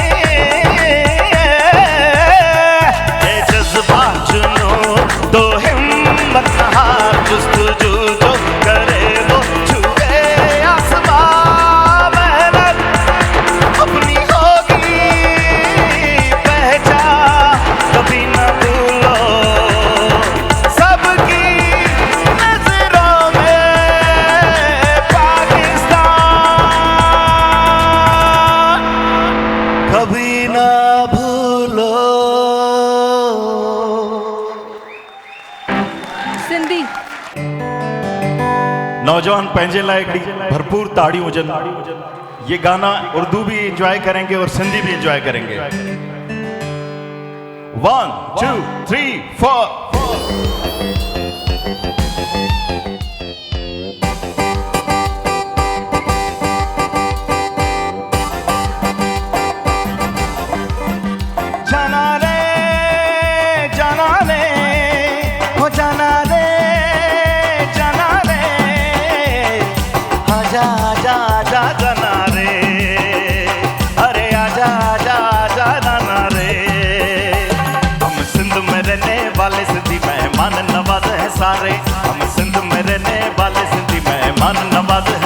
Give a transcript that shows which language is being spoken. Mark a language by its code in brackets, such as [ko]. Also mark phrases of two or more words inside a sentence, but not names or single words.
[ur] یہ جذبہ چنو تو ہمت ہار، جستجو جو کرے وہ چھوئے آسماں، محنت اپنی ہوگی پہچان، کبھی نہ بھولو سب کی نظروں میں پاکستان، کبھی نہ بھولو. [sd] सिंधी नौजवान पंहिंजे लाइ हिकिड़ी भरपूर ताड़ियूं हुजनि। [ur] یہ گانا اردو بھی انجوائے کریں گے اور سندھی بھی انجوائے کریں گے. 1 2 3 4 جانا رے ہو جانا رے آجا آجا آجا جانا رے، ارے آجا آجا آجا جانا رے، ہم سندھ میں رہنے والے سندھی مہمان نواز ہے سارے، ہم سندھ میں رہنے والے سندھی مہمان نواز ہے